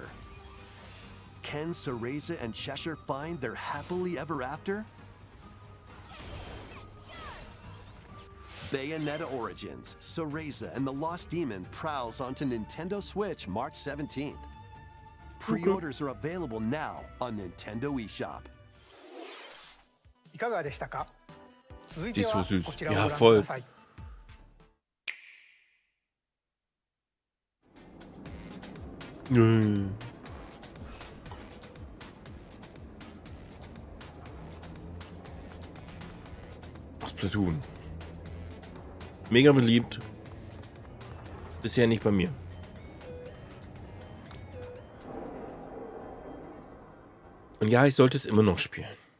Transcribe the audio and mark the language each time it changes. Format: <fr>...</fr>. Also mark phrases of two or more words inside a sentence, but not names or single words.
<en>Can Cereza and Cheshire find their happily ever after? Bayonetta Origins, Cereza and the Lost Demon prowls onto Nintendo Switch March 17th. Pre-orders are available now on Nintendo eShop.</en> <ja>いかがでしたか？続い</ja> <de>Die</de> <ja>て</ja> <de>ist so</de> <ja>は</ja> <de>süß.</de> <ja>こちらを</ja> <de>Ja,</de> <ja>ご覧く</ja> <de>voll.</de> <ja>ださい。</ja> <de>Splatoon. Mega beliebt. Bisher nicht bei mir. Und ja, ich sollte es immer noch spielen.</de>